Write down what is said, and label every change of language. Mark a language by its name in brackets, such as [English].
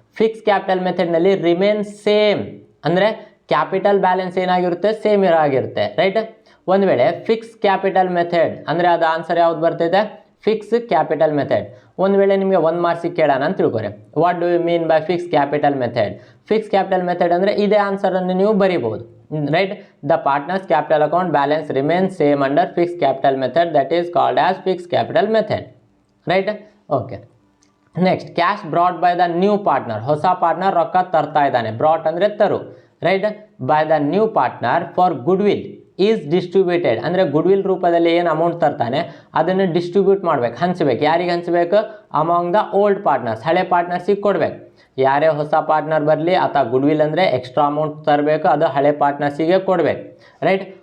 [Kannada] Fix capital ಮೆಥಡ್ನಲ್ಲಿ remain same ಅಂದರೆ capital balance ಏನಾಗಿರುತ್ತೆ, same ಆಗಿರುತ್ತೆ, ರೈಟ್. ಒಂದು ವೇಳೆ ಫಿಕ್ಸ್ ಕ್ಯಾಪಿಟಲ್ ಮೆಥಡ್ ಅಂದರೆ ಅದು ಆನ್ಸರ್ ಯಾವ್ದು ಬರ್ತೈತೆ, ಫಿಕ್ಸ್ ಕ್ಯಾಪಿಟಲ್ ಮೆಥಡ್. ಒಂದು ವೇಳೆ ನಿಮಗೆ 1 ಮಾರ್ಕ್ಸಿಗೆ ಕೇಳೋಣ ಅಂತ ತಿಳ್ಕೊರಿ, [English] What do you mean by fix capital method. [Kannada] Fix capital method ಅಂದರೆ ಇದೇ ಆನ್ಸರನ್ನು ನೀವು ಬರೀಬೋದು, right. [English] The partners capital account balance remains same under fixed capital method, that is called as fixed capital method, right. Okay. Next, cash brought by the new partner. [Kannada] ಹೊಸ partner ರೊಕ್ಕ ತರ್ತಾ ಇದ್ದಾನೆ, brought ಅಂದರೆ ತರು, right. [English] by the new partner for goodwill is distributed [Kannada] ಅಂದರೆ goodwill ರೂಪದಲ್ಲಿ ಏನು amount ತರ್ತಾನೆ ಅದನ್ನು distribute ಮಾಡ್ಬೇಕು, ಹಂಚಬೇಕು. ಯಾರಿಗೆ ಹಂಚಬೇಕು, [English] among the old partners, [Kannada] ಹಳೆ ಪಾರ್ಟ್ನರ್ಸಿಗೆ ಕೊಡಬೇಕು. ಯಾರೇ ಹೊಸ ಪಾರ್ಟ್ನರ್ ಬರಲಿ ಅಥವಾ ಗುಡ್ವಿಲ್ ಅಂದರೆ ಎಕ್ಸ್ಟ್ರಾ ಅಮೌಂಟ್ ತರಬೇಕು, ಅದು ಹಳೆ ಪಾರ್ಟ್ನರ್ಸಿಗೆ ಕೊಡಬೇಕು, ರೈಟ್.